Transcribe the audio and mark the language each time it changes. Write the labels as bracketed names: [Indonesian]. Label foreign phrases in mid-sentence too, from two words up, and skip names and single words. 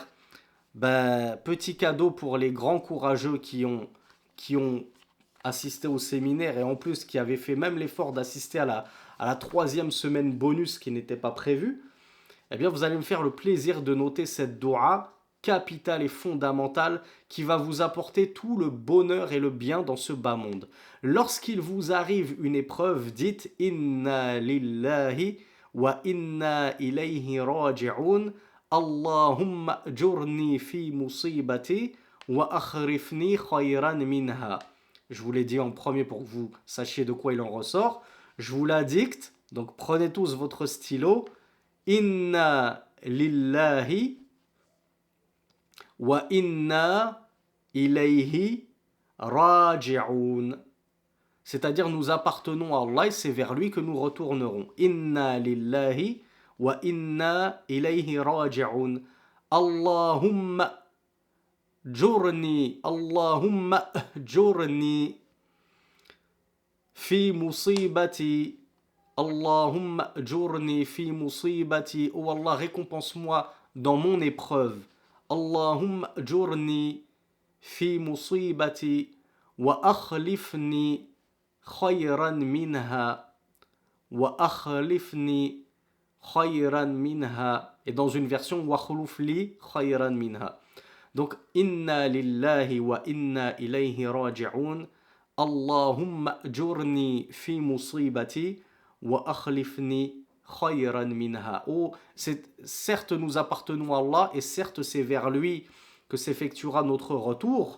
[French] Ben, petit cadeau pour les grands courageux qui ont assisté au séminaire et en plus qui avaient fait même l'effort d'assister à la troisième semaine bonus qui n'était pas prévue. Eh bien, vous allez me faire le plaisir de noter cette doua capitale et fondamentale qui va vous apporter tout le bonheur et le bien dans ce bas monde. Lorsqu'il vous arrive une épreuve, dites [Arabic] إنا لله وإنا إليه راجعون. اللهم أجرني في مصيبتي واخلفني خيرا منها. [French] Je vous l'ai dit en premier pour que vous sachiez de quoi il en ressort. Je vous la dicte, donc prenez tous votre stylo. [Arabic] إنا لله وإنا إليه راجعون. [French] C'est-à-dire nous appartenons à Allah et c'est vers lui que nous retournerons. [Arabic] إنا لله وإنا إليه راجعون. اللهم اللهم أجرني في مصيبتي. اللهم أجرني في مصيبتي. [French] Oh Allah, récompense-moi dans mon épreuve. [Arabic] اللهم أجرني في مصيبتي واخلفني خيرا منها واخلفني خيرا منها wa akhlifni khayran minha. [French] Et dans une version [Arabic] واخلف لي خيرا منها. Donc إنا لله وإنا إليه راجعون. اللهم أجرني في مصيبتي واخلفني خيرا منها. [French] Oh, certes nous appartenons à Allah et certes c'est vers lui que s'effectuera notre retour.